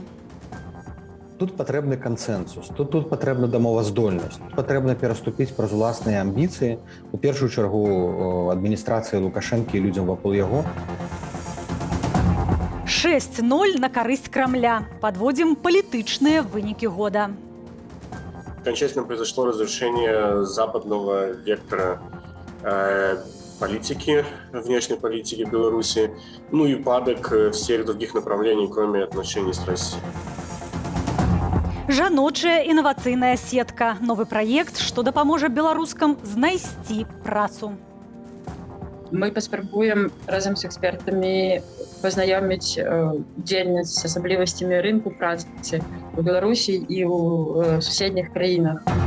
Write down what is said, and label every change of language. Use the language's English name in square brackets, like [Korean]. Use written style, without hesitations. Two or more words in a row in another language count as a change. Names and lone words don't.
[Belarusian] Тут патрэбны кансэнсус, тут патрэбна дамоваздольнасць, патрэбна пераступіць праз уласныя амбіцыі, у першую чаргу адміністрацыі Лукашэнкі і людзям вакол яго. 6-0 на карысць Крамля. Подводим палітычныя вынікі года. [Russian] Окончательно произошло разрушение западного вектора политики, внешней политики Беларуси, ну и падок всех других направлений, кроме отношений с Россией. [Belarusian] Жаночая інавацыйная сетка. Новы праект, што дапаможа беларускам знайсці працу. Мы паспрабуем разам з экспертамі пазнаёміць удзельніц з асаблівасцямі рынку працы у Беларусі і ў суседніх краінах.